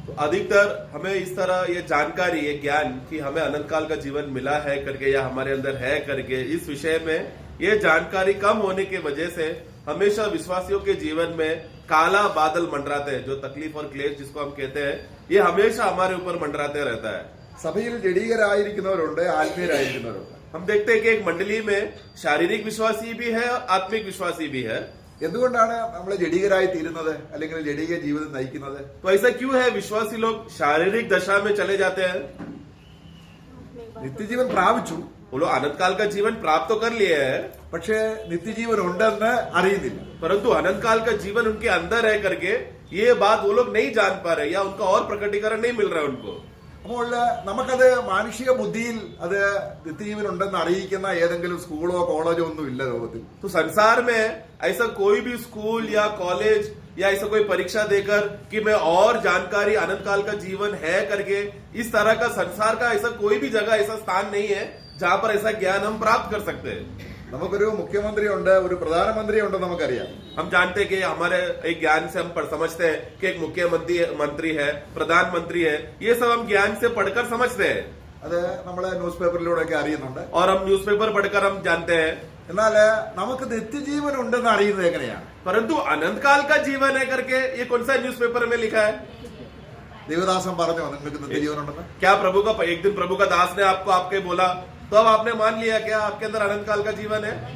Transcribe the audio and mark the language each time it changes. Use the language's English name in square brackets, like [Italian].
[Hindi] अधिकतर हमें इस तरह ये जानकारी, ये ज्ञान कि हमें अनंत काल का जीवन मिला है करके या हमारे अंदर है करके, इस विषय में ये जानकारी कम होने की वजह से हमेशा विश्वासियों के जीवन में काला बादल मंडराते हैं. जो तकलीफ और क्लेश जिसको हम कहते हैं, ये हमेशा हमारे ऊपर मंडराते रहता है. [Malayalam] സഭയിൽ ജഡീകരായിരിക്കുന്നവരുണ്ട്, ആത്മീയരായിരിക്കുന്നവരുണ്ട്. [Hindi] हम देखते हैं कि एक मंडली में शारीरिक विश्वासी भी है और आत्मिक विश्वासी भी है. [Malayalam] എന്തുകൊണ്ടാണ് നമ്മൾ ജഡീകരായി തീരുന്നത് അല്ലെങ്കിൽ ജഡീക ജീവിതം നയിക്കുന്നത്? [Hindi] तो ऐसा क्यों है विश्वासी लोग शारीरिक दशा में चले जाते हैं? [Malayalam] നിത്യജീവൻ പ്രാപിച്ചു, [Hindi] वो लोग अनंत काल का जीवन प्राप्त तो कर लिए है, [Malayalam] പക്ഷേ നിത്യജീവൻ ഉണ്ടെന്ന് അറിയുന്നില്ല. [Hindi] परंतु अनंत काल का जीवन उनके अंदर है करके ये बात वो लोग नहीं जान पा रहे या उनका और प्रकटीकरण नहीं मिल रहा है उनको. [Malayalam] അപ്പോൾ നമുക്കത് മാനുഷിക ബുദ്ധിയിൽ അത് നിത്യജീവൻ ഉണ്ടെന്ന് അറിയിക്കുന്ന ഏതെങ്കിലും സ്കൂളോ കോളേജോ ഒന്നും ഇല്ല ലോകത്തിൽ. [Hindi] तो संसार में ऐसा कोई भी स्कूल या कॉलेज या ऐसा कोई परीक्षा देकर कि मैं और जानकारी अनंत काल का जीवन है करके, इस तरह का संसार का ऐसा कोई भी जगह, ऐसा स्थान नहीं है जहां पर ऐसा ज्ञान हम प्राप्त कर सकते हैं. [Malayalam] നമുക്കൊരു മുഖ്യമന്ത്രി ഉണ്ട്, ഒരു പ്രധാനമന്ത്രി ഉണ്ട്, നമുക്കറിയാം. [Hindi] हम जानते हैं कि हमारे एक ज्ञान से हम समझते हैं कि एक मुख्यमंत्री है, प्रधानमंत्री है, ये सब हम ज्ञान से पढ़कर समझते हैं. [Malayalam] അത് നമ്മളെ ന്യൂസ് പേപ്പറിലൂടെ ഒക്കെ അറിയുന്നുണ്ട്. [Hindi] और हम न्यूज़पेपर पढ़कर हम जानते हैं. [Malayalam] എന്നാൽ നമുക്ക് നിത്യജീവൻ ഉണ്ടെന്ന് അറിയുന്നത് എങ്ങനെയാണ്? [Hindi] परंतु अनंत काल का जीवन है करके ये कौन सा न्यूज़पेपर में लिखा है? [Malayalam] देवदासन പറഞ്ഞു നിങ്ങൾക്ക് നിത്യജീവൻ ഉണ്ടെന്ന്. [Hindi] क्या प्रभु का एक दिन प्रभु का दास ने आपको आपके बोला तो अब आपने मान लिया क्या आपके अंदर अनंत काल का जीवन है?